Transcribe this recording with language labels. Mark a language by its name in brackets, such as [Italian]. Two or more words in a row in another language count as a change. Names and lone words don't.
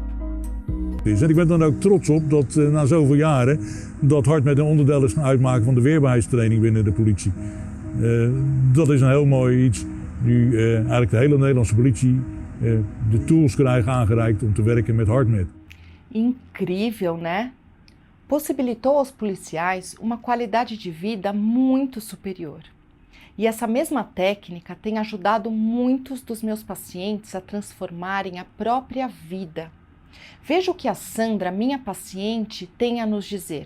[Dutch] En ik ben dan ook trots op dat na zoveel jaren dat HeartMath een onderdeel is gaan uitmaken van de weerbaarheidstraining binnen de politie. Dat is een heel mooi iets. Nu eigenlijk de hele Nederlandse politie de tools krijgen aangereikt om te werken met HeartMath. [Portuguese] Incrível, né? Possibilitou aos policiais uma qualidade de vida muito superior. E essa mesma técnica tem ajudado muitos dos meus pacientes a transformarem a própria vida. Veja o que a Sandra, minha paciente, tem a nos dizer.